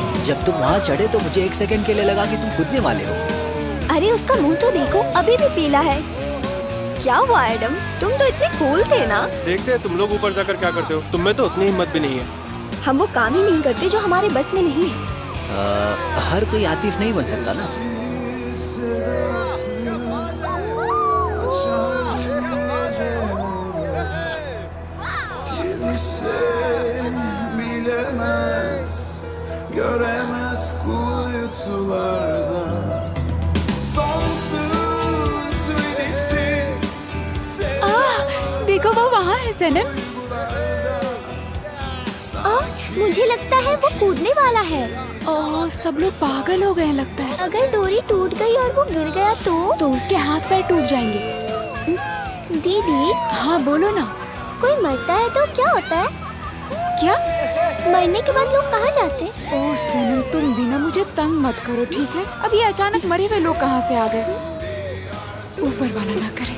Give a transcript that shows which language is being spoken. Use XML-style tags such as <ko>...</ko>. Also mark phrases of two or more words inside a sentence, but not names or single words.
<hi>जब तुम वहाँ चढ़े तो मुझे एक सेकंड के लिए लगा कि तुम कूदने वाले हो। अरे उसका मुंह तो देखो, अभी भी पीला है। क्या हुआ एडम, तुम तो इतने कूल थे ना। देखते हैं तुम लोग ऊपर जाकर क्या करते हो। तुम में तो उतनी हिम्मत भी नहीं है। हम वो काम ही नहीं करते जो हमारे बस में नहीं है। हर कोई आतिफ नहीं बन सकता ना।</hi> <tr>Göremez kuytularda sonsuz ve dipsiz</tr> <hi>देखो वो वहाँ है सनम। मुझे लगता है वो कूदने वाला है। ओह, सब लोग पागल हो गए हैं लगता है। अगर डोरी टूट गई और वो गिर गया तो उसके हाथ पैर टूट जाएंगे। दीदी। हाँ बोलो ना। कोई मरता है तो क्या होता है? क्या? मरने के बाद लोग कहाँ जाते? ओह सनम, तुम भी ना मुझे तंग मत करो, ठीक है? अब ये अचानक मरे हुए लोग कहाँ से आ गए? ऊपर वाला ना करे।</hi>